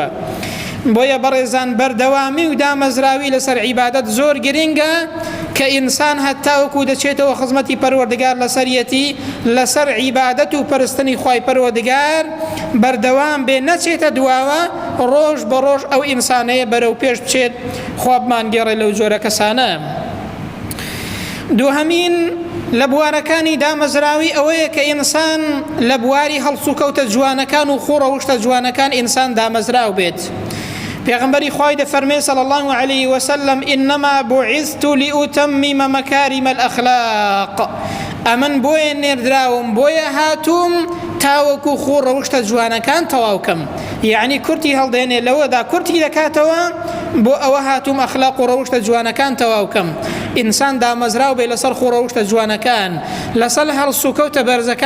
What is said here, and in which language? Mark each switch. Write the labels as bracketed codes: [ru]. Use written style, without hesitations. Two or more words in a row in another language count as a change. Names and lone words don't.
[ckb] بۆیە بەڕێزان بەردەوامی و دامەزراوی لەسەر عیبادەت زۆر گرنگە کە ئینسان هەتاوەکو دەچێتەوە خزمەتی پەروەردگار لەسەریەتی لەسەر عیبادەت و پەرستنی خوای پەروەردگار بەردەوام بێ نەچێتە دواوە ڕۆژ بە ڕۆژ ئەو ئینسانەیە بەرەو پێش بچێت. خوا بمانگێڕێ لەو جۆرە کەسانە. دووهەمین لە بوارەکانی دامەزراوی ئەوەیە کە ئینسان لە بواری هەڵسوکەوتە جوانەکان و خوڕەوشتە جوانەکان ئینسان دامەزراو بێت. پێغەمبەری خوای دەفەرمێ [ar] صلی الله عليه وسلم إنما بعثت لأتمم مكارم الأخلاق. [ckb] ئەمن بۆیە نێردراوم بۆیە هاتووم تاوەکو خوڕەوشتە جوانەکان تەواوکەم. یعنی کورتی هەڵدێنێ لەوەدا کورتی دەکاتەوە بۆ ئەوە هاتووم ئەخلاق و ڕەوشتە جوانەکان تەواوکەم. ئینسان دامەزراو بێ لەسەر خوڕەوشتە جوانەکان لەسەر هەڵسوکەوتە بەرزەکان.